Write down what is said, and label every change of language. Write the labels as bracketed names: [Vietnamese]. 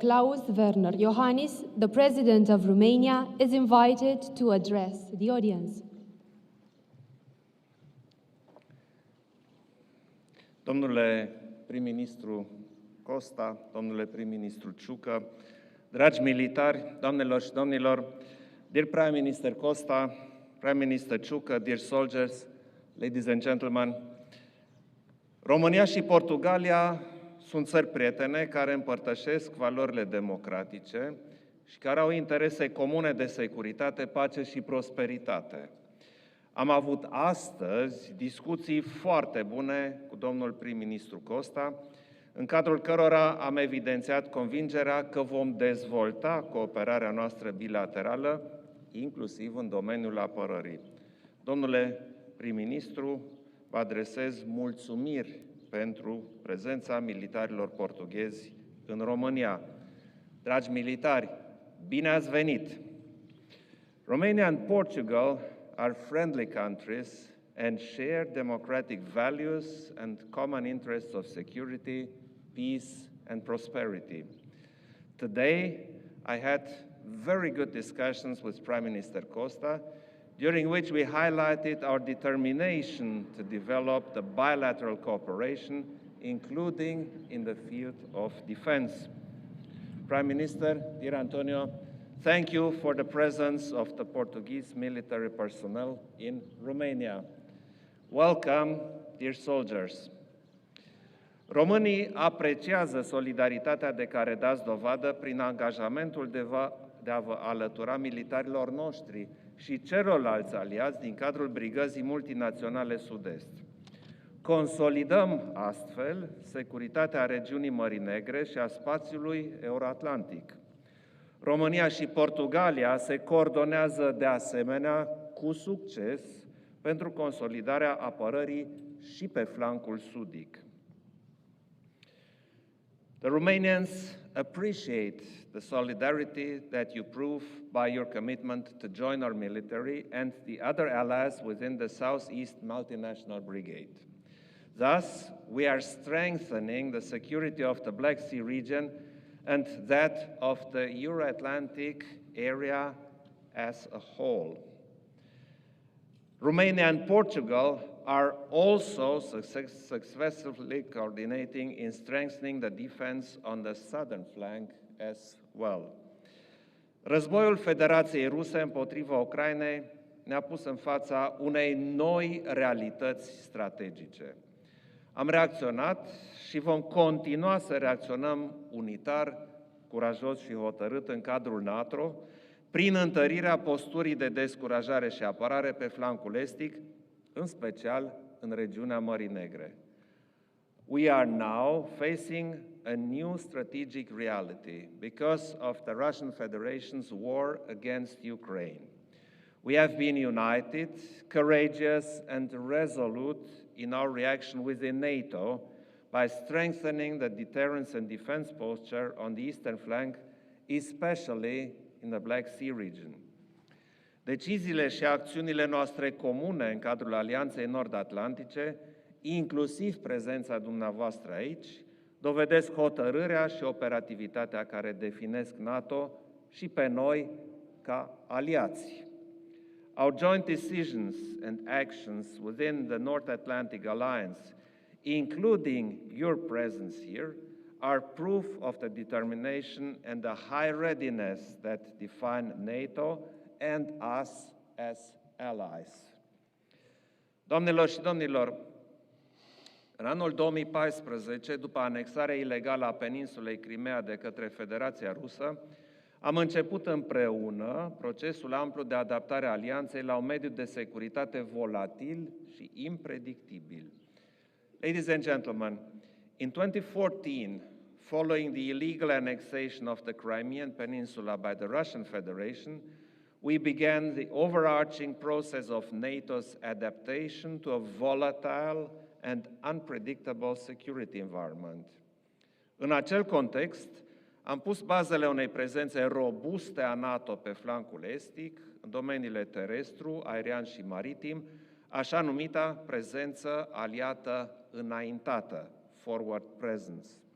[English] Klaus Iohannis, the President of Romania, is invited to address the audience. [Romanian] Domnule prim-ministru Costa, domnule prim-ministru Ciucă, dragi militari, doamnelor și domnilor, [English] dear Prime Minister Costa, Prime Minister Ciucă, dear soldiers, ladies and gentlemen, [Romanian] România și Portugalia sunt țări prietene care împărtășesc valorile democratice și care au interese comune de securitate, pace și prosperitate. Am avut astăzi discuții foarte bune cu domnul prim-ministru Costa, în cadrul cărora am evidențiat convingerea că vom dezvolta cooperarea noastră bilaterală, inclusiv în domeniul apărării. Domnule prim-ministru, vă adresez mulțumiri pentru prezența militarilor portughezi în România. Dragi militari, bine ați venit! [English] Romania and Portugal are friendly countries and share democratic values and common interests of security, peace and prosperity. Today, I had very good discussions with Prime Minister Costa, during which we highlighted our determination to develop the bilateral cooperation, including in the field of defense. Prime Minister, dear António, thank you for the presence of the Portuguese military personnel in Romania. Welcome, dear soldiers. [Romanian] Românii apreciază solidaritatea de care dați dovadă prin angajamentul de a vă alătura militarilor noștri și celorlalți aliați din cadrul Brigăzii Multinaționale Sud-Est. Consolidăm astfel securitatea regiunii Mării Negre și a spațiului euroatlantic. România și Portugalia se coordonează de asemenea cu succes pentru consolidarea apărării și pe flancul sudic. [English] The Romanians appreciate the solidarity that you prove by your commitment to join our military and the other allies within the Southeast Multinational Brigade. Thus, we are strengthening the security of the Black Sea region and that of the Euro-Atlantic area as a whole. Romania and Portugal are also successfully coordinating in strengthening the defense on the southern flank as well. [Romanian] Războiul Federației Ruse împotriva Ucrainei ne-a pus în fața unei noi realități strategice. Am reacționat și vom continua să reacționăm unitar, curajos și hotărât în cadrul NATO, prin întărirea posturii de descurajare și apărare pe flancul estic, în special în regiunea Mării Negre. [English] We are now facing a new strategic reality because of the Russian Federation's war against Ukraine. We have been united, courageous and resolute in our reaction within NATO by strengthening the deterrence and defense posture on the eastern flank, especially in the Black Sea region. [Romanian] Deciziile și acțiunile noastre comune în cadrul Alianței Nord-Atlantice, inclusiv prezența dumneavoastră aici, dovedesc hotărârea și operativitatea care definesc NATO și pe noi ca aliați. [English] Our joint decisions and actions within the North Atlantic Alliance, including your presence here, are proof of the determination and the high readiness that define NATO and us as allies. [Romanian] Doamnelor și domnilor, în anul 2014, după anexarea ilegală a peninsulei Crimea de către Federația Rusă, am început împreună procesul amplu de adaptare a alianței la un mediu de securitate volatil și impredictibil. [English] Ladies and gentlemen, in 2014, following the illegal annexation of the Crimean Peninsula by the Russian Federation, we began the overarching process of NATO's adaptation to a volatile and unpredictable security environment. [Romanian] În acel context, am pus bazele unei prezențe robuste a NATO pe flancul estic, în domeniile terestru, aerian și maritim, așa numita prezență aliată înaintată, forward presence.